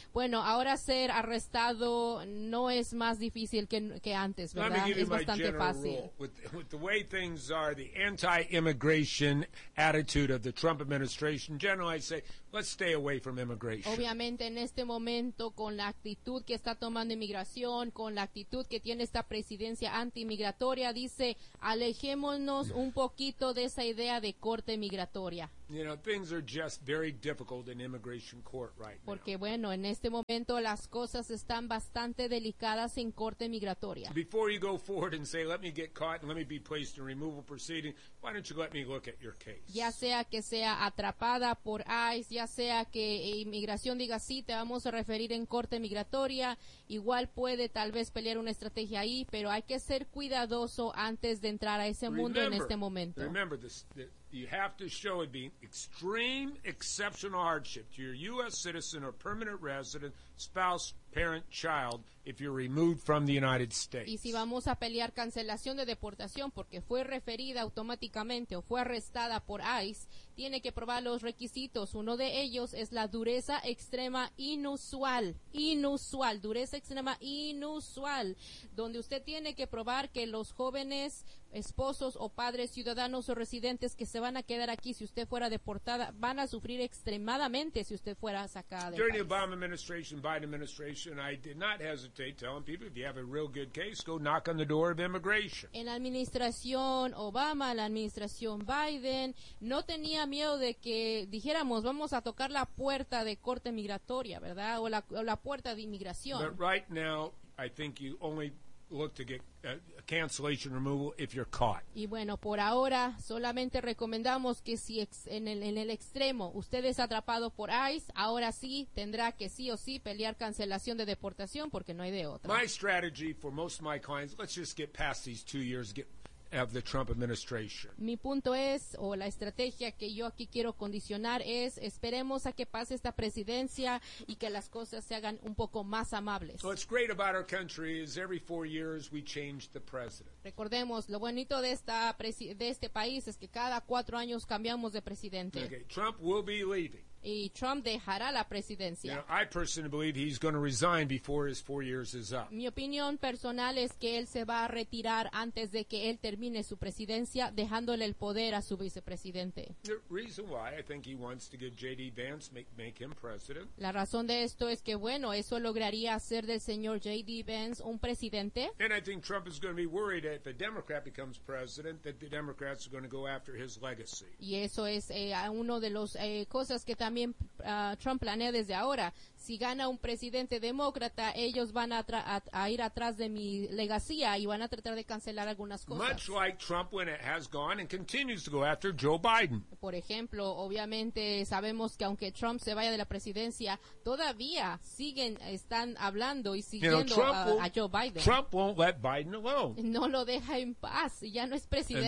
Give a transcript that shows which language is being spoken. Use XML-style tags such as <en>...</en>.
<es>Bueno, ahora ser arrestado no es más difícil que antes, ¿verdad?</es> <en>Let me give you</en> <es>es bastante fácil.</es> <en>With the way things are, the anti-immigration attitude of the Trump administration, generally I say, let's stay away from immigration.</en> <es>Obviamente, en este momento, con la actitud que está tomando inmigración, con la actitud que tiene esta presidencia antimigratoria, dice, alejémonos un poquito de esa idea de corte migratoria.</es> <en>You know, things are just very difficult in immigration court right now.</en> <es>Porque bueno, en este momento las cosas están bastante delicadas en corte migratoria.</es> <en>Before you go forward and say, let me get caught and let me be placed in removal proceeding, why don't you let me look at your case?</en> <es>Ya sea que sea atrapada por ICE, ya sea que inmigración diga, sí, te vamos a referir en corte migratoria, igual puede tal vez pelear una estrategia ahí, pero hay que ser cuidadoso antes de entrar a ese mundo en este momento.</es> <en>Remember this. You have to show it being extreme exceptional hardship to your U.S. citizen or permanent resident, spouse, parent, child, if you're removed from the United States.</en> <es>Y si vamos a pelear cancelación de deportación porque fue referida automáticamente o fue arrestada por ICE, tiene que probar los requisitos. Uno de ellos es la dureza extrema inusual. Inusual. Dureza extrema inusual. Donde usted tiene que probar que los jóvenes esposos o padres, ciudadanos o residentes que se van a quedar aquí si usted fuera deportada, van a sufrir extremadamente si usted fuera sacada del país.</es> <en>Obama administration, Biden administration, I did not hesitate telling people, if you have a real good case, go knock on the door of immigration.</en> <es>En la administración Obama, la administración Biden, no tenía miedo de que dijéramos, vamos a tocar la puerta de corte migratoria, ¿verdad? O la puerta de inmigración.</es> <en>But right now, I think you only look to get a cancellation removal if you're caught.</en> <es>Y bueno, por ahora solamente recomendamos que si en el extremo usted es atrapado por ICE, ahora sí tendrá que sí o sí pelear cancelación de deportación porque no hay de otra.</es> <en>My strategy for most of my clients, let's just get past these 2 years of the Trump administration.</en> <es>Mi punto es, o la estrategia que yo aquí quiero condicionar es, esperemos a que pase esta presidencia y que las cosas se hagan un poco más amables.</es> <en>What's great about our country is every 4 years we change the president.</en> <es>Recordemos, lo bonito de este país es que cada 4 años cambiamos de presidente.</es> <en>Okay, Trump will be leaving.</en> <es>Y Trump dejará la presidencia.</es> <en>Now, I personally believe he's going to resign before his 4 years is up.</en> <es>Mi opinión personal es que él se va a retirar antes de que él termine su presidencia, dejándole el poder a su vicepresidente.</es> <en>The reason why I think he wants to give J.D. Vance make him president.</en> <es>La razón de esto es que, bueno, eso lograría hacer del señor J.D. Vance un presidente.</es> <en>And I think Trump is going to be worried that if a Democrat becomes president, that the Democrats are going to go after his legacy.</en> <es>Y eso es uno de los cosas que también Trump planea desde ahora. Si gana un presidente demócrata, ellos van a ir atrás de mi legacía y van a tratar de cancelar algunas cosas.</es> <en>Much like Trump when it has gone and continues to go after Joe Biden.</en> <es>Por ejemplo, obviamente sabemos que aunque Trump se vaya de la presidencia, todavía están hablando y siguiendo a Joe Biden.</es> <en>Trump won't let Biden alone.</en> <es>No lo deja en paz, ya no es presidente.</es>